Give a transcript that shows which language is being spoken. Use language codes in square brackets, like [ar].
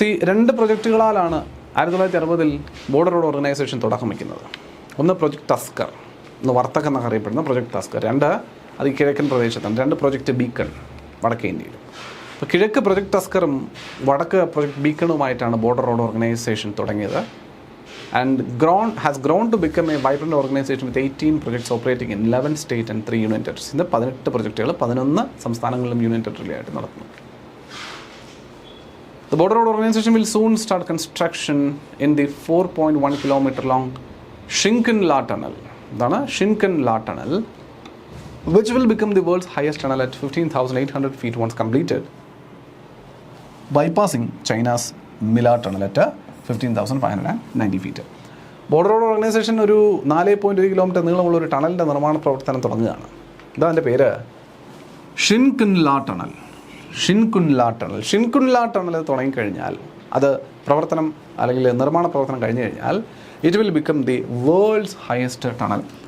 [ml] രണ്ട് പ്രൊജക്റ്റുകളാലാണ് 1960 border road organisation തുടക്കം വയ്ക്കുന്നത്. ഒന്ന് പ്രൊജക്ട് ടസ്കർ, ഒന്ന് വർത്തക് എന്നൊക്കെ അറിയപ്പെടുന്ന പ്രൊജക്ട് ടസ്കർ. രണ്ട് അത് കിഴക്കൻ പ്രദേശത്താണ്. രണ്ട് പ്രൊജക്ട് ബീക്കൺ വടക്കേ ഇന്ത്യയിലും. അപ്പോൾ കിഴക്ക് പ്രൊജക്ട് ടസ്കറും വടക്ക് പ്രൊജക്ട് ബീക്കണുമായിട്ടാണ് ബോർഡർ റോഡ് ഓർഗനൈസേഷൻ തുടങ്ങിയത്. [en] And has grown to become a vibrant organization with 18 projects operating in 11 states and 3 union territories. [ml] ഇന്ന് 18 പ്രൊജക്റ്റുകൾ 11 സംസ്ഥാനങ്ങളിലും യൂണിയൻ ടെറിട്ടറിയിലായിട്ട് നടത്തുന്നു. [en] The border road organization will soon start construction in the 4.1 kilometer long Shinkanla tunnel. [ml] ഇതാണ് [en] Shinkanla tunnel, which will become the world's highest tunnel at 15,800 feet once completed, bypassing China's Mila tunnel at 15,590 feet. [ml] Border road organisation ഒരു 4.1 kilometre നീളമുള്ള ഒരു ടണലിൻ്റെ നിർമ്മാണ പ്രവർത്തനം തുടങ്ങുകയാണ്. ഇതാ അതിൻ്റെ പേര്, ഷിൻകുൻല ടണൽ. ഷിൻകുൻല ടണൽ തുടങ്ങിക്കഴിഞ്ഞാൽ, അത് പ്രവർത്തനം അല്ലെങ്കിൽ നിർമ്മാണ പ്രവർത്തനം കഴിഞ്ഞു കഴിഞ്ഞാൽ, [en] It will become the world's highest tunnel.